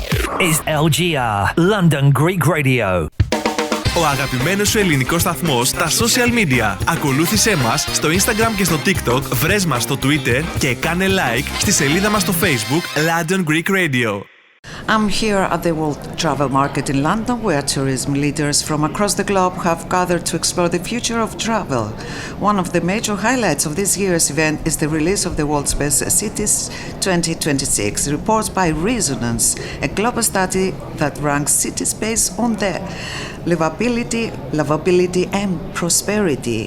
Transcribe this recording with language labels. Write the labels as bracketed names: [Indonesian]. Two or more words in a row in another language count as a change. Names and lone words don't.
[English] is LGR, London Greek Radio. [Greek] Ο αγαπημένος σου ελληνικός σταθμός στα [English] social media. [Greek] Ακολούθησέ μας στο Instagram και στο TikTok, βρες μας στο Twitter και κάνε like στη σελίδα μας στο Facebook London Greek Radio. [English] I'm here at the World Travel Market in London, where tourism leaders from across the globe have gathered to explore the future of travel. One of the major highlights of this year's event is the release of the World's Best Cities 2026, reports by Resonance, a global study that ranks cities based on their livability and prosperity.